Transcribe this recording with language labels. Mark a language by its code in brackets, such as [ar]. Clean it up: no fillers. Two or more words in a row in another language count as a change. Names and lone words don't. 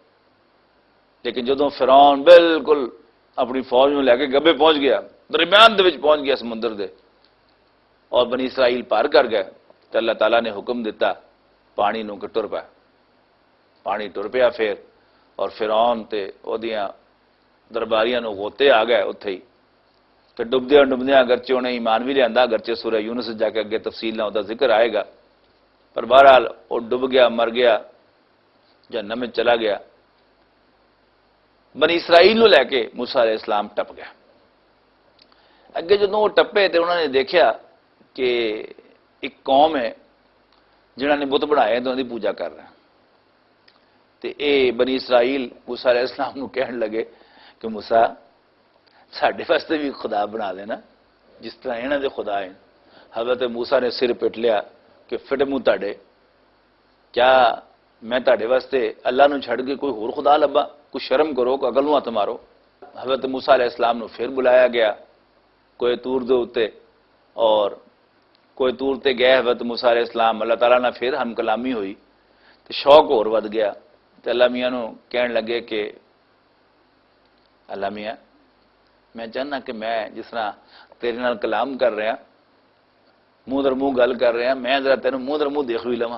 [pa] لیکن جدوں فرعون بالکل اپنی فوج نو لے کے گبے پہنچ گیا، درمیان دے وچ پہنچ گیا سمندر دے، اور بنی اسرائیل پار کر گئے، تو اللہ تعالیٰ نے حکم دیتا پانی نو کہ ٹر پا، پانی ٹر پیا پھر، اور فرعون تے اودیاں درباریاں نو غوطے آ گئے اتھے ہی، تو ڈبدیاں ڈبدیاں اگرچہ انہیں ایمان بھی لیا، اگرچہ سورہ یونس جا کے اگے تفصیل نہ ہوتا ذکر آئے گا، پر بہرحال وہ ڈب گیا، مر گیا، [ur] جہنم میں چلا گیا۔ [pa] بنی اسرائیل نو لے کے موسیٰ علیہ السلام ٹپ گیا۔ اگے جدوں وہ ٹپے تو [ur] انہوں نے دیکھا کہ ایک قوم ہے جنہوں نے بت بنائے تو انہوں کی پوجا کر رہے ہیں، [pa] تو اے بنی اسرائیل موسیٰ علیہ السلام نو کہن لگے کہ موسیٰ ساڈے واسطے بھی خدا بنا دینا جس طرح انہاں دے خدا ہیں۔ حضرت موسیٰ نے سر پٹ لیا کہ فٹ منہ تاڈے، کیا میں تاڈے واسطے اللہ نو چھڑ کے کوئی ہور خدا لبا؟ کوئی شرم کرو، کوئی عقل نو ہاتھ مارو۔ حضرت موسیٰ علیہ السلام نو پھر بلایا گیا کوئی تور دے اوتے، اور کوئی تور تے گئے حضرت موسیٰ علیہ السلام، اللہ تعالیٰ نے پھر ہم کلامی ہوئی تو شوق اور ود گیا، تو اللہ میاں نو کہن لگے کہ اللہ میاں میں چاہنا کہ میں جس طرح تیرے نال کلام کر رہا، منہ در منہ گل کر رہا، میں ذرا تینوں منہ در منہ دیکھ بھی لواں۔